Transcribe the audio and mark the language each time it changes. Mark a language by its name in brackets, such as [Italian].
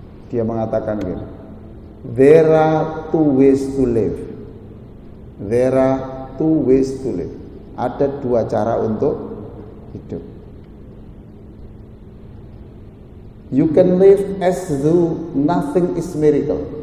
[Indonesian] Dia mengatakan gini, [English] there are two ways to live. There are two ways to live. [Indonesian] Ada dua cara untuk hidup. [English] You can live as though nothing is miracle.